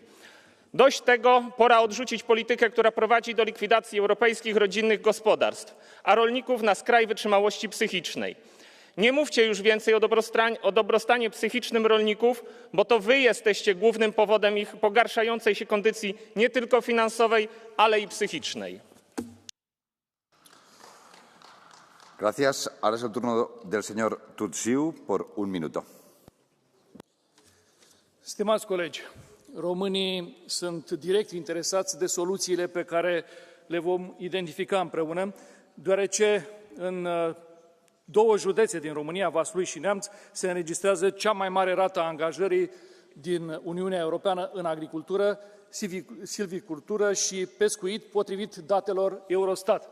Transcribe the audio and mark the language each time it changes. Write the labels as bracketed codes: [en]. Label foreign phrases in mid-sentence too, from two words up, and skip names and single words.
[pl] Dość tego, pora odrzucić politykę, która prowadzi do likwidacji europejskich rodzinnych gospodarstw, a rolników na skraj wytrzymałości psychicznej. Nie mówcie już więcej o dobrostanie psychicznym rolników, bo to wy jesteście głównym powodem ich pogarszającej się kondycji nie tylko finansowej, ale i psychicznej. [es] Gracias. Ahora es el turno del señor Tutsiu por un minuto. [ro] Stimați colegi, românii sunt direct interesați de soluțiile pe care le vom identifica împreună, deoarece în 2 județe din România, Vaslui și Neamț, se înregistrează cea mai mare rată a angajării din Uniunea Europeană în agricultură, silvicultură și pescuit, potrivit datelor Eurostat.